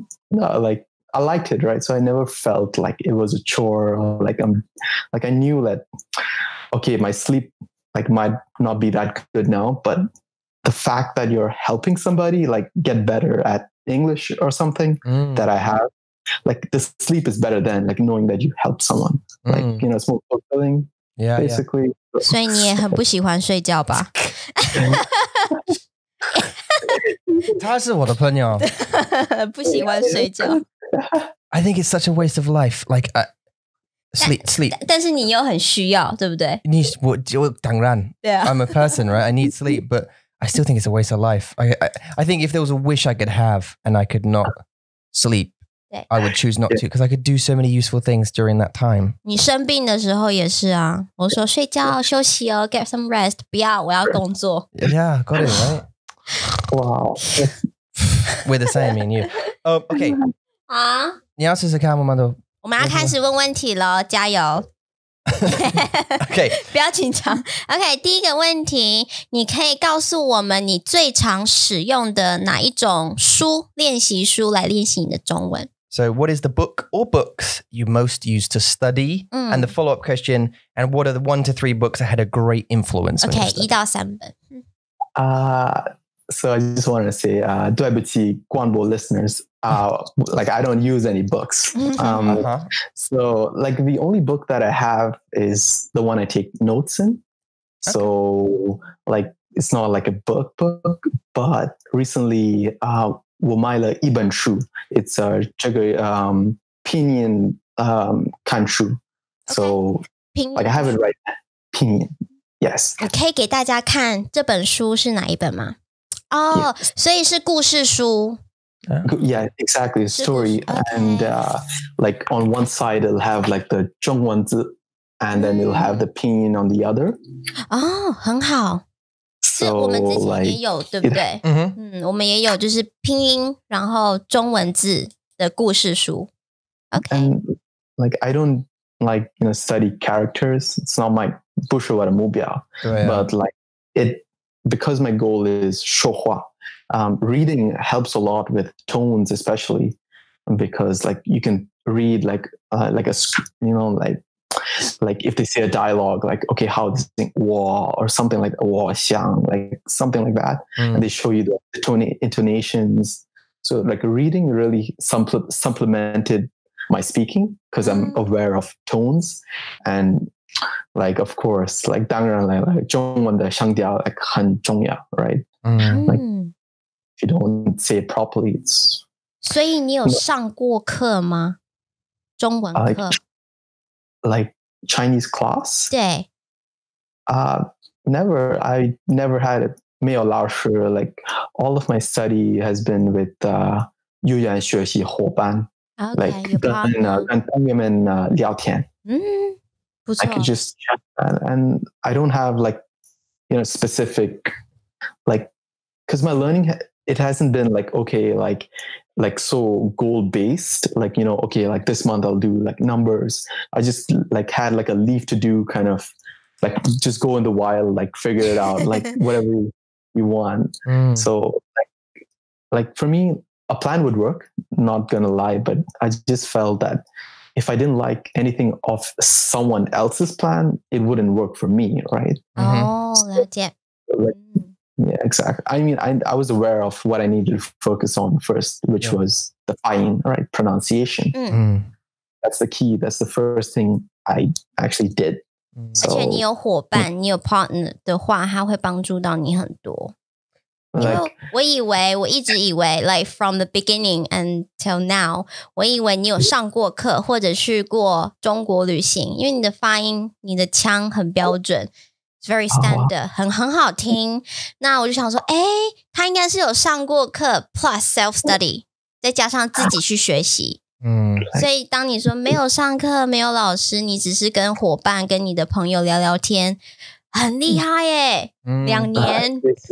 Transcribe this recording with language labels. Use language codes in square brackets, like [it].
[en] No, like I liked it, right? So I never felt like it was a chore or like I knew that okay, my sleep like might not be that good now, but the fact that you're helping somebody like get better at English or something that I have, like the sleep is better than like knowing that you helped someone. Like, it's more fulfilling. Yeah, basically. [zh] 所以你也很不喜欢睡觉吧？他是我的朋友。不喜欢睡觉。 [en] I think it's such a waste of life. Like sleep. [zh] 但是你又很需要，对不对？当然 [en] I'm a person, right? I need sleep, but I still think it's a waste of life. I think if there was a wish I could have and I could not sleep, I would choose not to because I could do so many useful things during that time. [zh] 你生病的时候也是啊，我说睡觉休息哦 ， [en] get some rest， [zh] 不要，我要工作。 [en] Yeah, got it, right? Wow. We're the same, me and you. Oh, okay. [zh] 啊，你要试试看吗？我们要开始问问题了，加油。 [en] OK， [zh] 不要紧张。 OK， 第一个问题，你可以告诉我们你最常使用的哪一种练习书来练习你的中文。 [en] So what is the book or books you most use to study? And the follow-up question, and what are the 1 to 3 books that had a great influence? [zh] OK， 1到3本。 [en] So I just want to say, [zh] 对不起， [en] 广播 listeners, like I don't use any books. So like the only book that I have is the one I take notes in. Okay. So like it's not like a book, but recently [zh] 我买了一本书 [en] it's [zh] 这个拼音看书 [en] so like I have it right now 拼音 yes [zh] 你可以给大家看这本书是哪一本吗？哦，所以是故事书。 [en] Yeah, exactly. Story. And like on one side, it'll have like the 中文字 and then it'll have the pinyin on the other. [zh] 哦，很好。 [en] So [zh] 我们之前 [en] like [zh] 也有，对不对？我们也有，就是拼音，然后中文字的故事书。 [en] Okay. And like I don't like study characters. It's not my [zh] 不是我的目标. [en] But like it because my goal is [zh] 说话. [en] Reading helps a lot with tones, especially because like you can read like a like if they say a dialogue like okay how this thing 我 or something like [zh] 我想 [en] like something like that and they show you the intonations. So like reading really supplemented my speaking because I'm aware of tones and like of course like [zh] 当然 [en] like [zh] 中文的声调 [en] like [zh] 很重要 [en] right like if you don't say it properly it's [zh] 所以你有上过课吗？中文课 [en] like Chinese class [zh] 对 [en] never I never had it [zh] 没有老师 [en] like all of my study has been with [zh] 语言学习伙伴 [en] Okay, [zh] like 跟朋友们聊天不错 [en] I could just chat and I don't have like specific like because my learning it hasn't been like okay like so goal based like okay like this month I'll do like numbers I just like had like a leave to do kind of like just go in the wild like figure it out like whatever you want so like for me a plan would work not gonna lie but I just felt that if I didn't like anything of someone else's plan it wouldn't work for me right [zh] 了解 [en] Yeah, exactly. I mean, I was aware of what I needed to focus on first, which was the fine, right? Pronunciation. That's the key. That's the first thing I actually did. [zh] 而且你有伙伴，你有 partner 的话，他会帮助到你很多。因为我一直以为 [en] like from the beginning until now [zh] 我以为你有上过课或者去过中国旅行，因为你的发音你的腔很标准 [en] very standard [zh] 很好听，那我就想说他应该是有上过课 [en] plus self study [zh] 再加上自己去学习所以当你说没有上课没有老师你只是跟伙伴跟你的朋友聊聊天很厉害耶2年